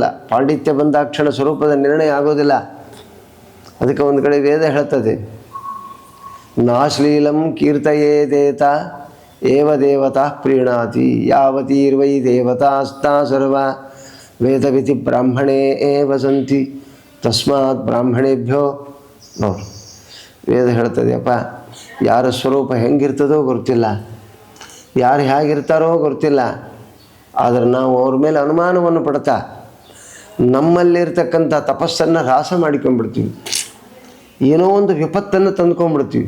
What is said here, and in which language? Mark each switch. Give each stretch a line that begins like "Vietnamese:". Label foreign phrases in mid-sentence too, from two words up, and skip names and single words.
Kannada: ಪಾಂಡಿತ್ಯ ಬಂದಾಕ್ಷಣ ಸ್ವರೂಪದ ನಿರ್ಣಯ ಆಗೋದಿಲ್ಲ. ಅದಕ್ಕೆ ಒಂದು ಕಡೆ ವೇದ ಹೇಳ್ತದೆ,
Sanskrit: ನಾಶ್ಲೀಲಂ ಕೀರ್ತಯೇದೇತ ಏವ ದೇವತಾ ಪ್ರೀಣಾತಿ ಯಾವತೀರ್ವೈ ದೇವತಾಸ್ತಾ ಸರ್ವ ವೇದವಿತಿ ಬ್ರಾಹ್ಮಣೇ ಏವ ಸಂತಿ ತಸ್ಮಾತ್ ಬ್ರಾಹ್ಮಣೇಭ್ಯೋ.
Kannada: ನೋಡಿ ವೇದ ಹೇಳ್ತದೆಯಪ್ಪ, ಯಾರ ಸ್ವರೂಪ ಹೆಂಗಿರ್ತದೋ ಗೊತ್ತಿಲ್ಲ, ಯಾರು ಹೇಗಿರ್ತಾರೋ ಗೊತ್ತಿಲ್ಲ. ಆದರೆ ನಾವು ಅವ್ರ ಮೇಲೆ ಅನುಮಾನವನ್ನು ಪಡ್ತಾ ನಮ್ಮಲ್ಲಿರ್ತಕ್ಕಂಥ ತಪಸ್ಸನ್ನು ಹ್ರಾಸ ಮಾಡಿಕೊಂಡ್ಬಿಡ್ತೀವಿ, ಏನೋ ಒಂದು ವಿಪತ್ತನ್ನು ತಂದ್ಕೊಂಡ್ಬಿಡ್ತೀವಿ.